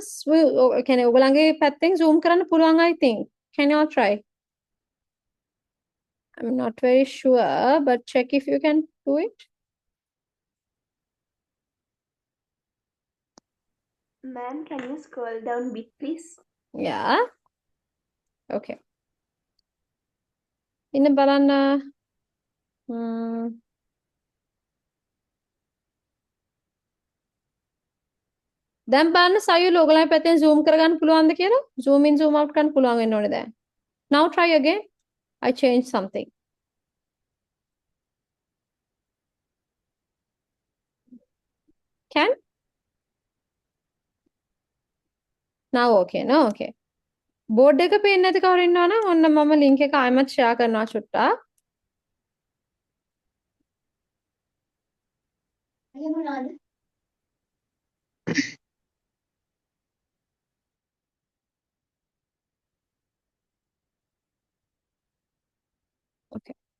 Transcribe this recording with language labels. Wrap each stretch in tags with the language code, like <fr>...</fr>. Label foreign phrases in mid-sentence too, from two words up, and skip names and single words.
<si>කියන්නේ ඔයගලගේ පැත්තෙන්</si> <en>zoom</en> <si>කරන්න පුළුවන්</si> <en>I think. Can you all try? I'm not very sure, but check if you can do it. Ma'am, can you scroll down a bit, please? Yeah.</en> <si>Okay. ඉන්න බලන්න. දැන් බලන්න සයුල් ඔයගලගේ පැත්තෙන් zoom කරගන්න පුළුවන්ද කියලා?</si> <en>Zoom in zoom out</en> <si>කරන්න පුළුවන් වෙන්න ඕනේ දැන්.</si> <en>Now try again. I changed something. Can? Now okay. No, okay.</en> <si>Board එක පේන්නේ නැති කවුරු ඉන්නවනම් ඔන්න මම link එක ආයෙමත් share කරනවා චුට්ටක්. Okay.</si>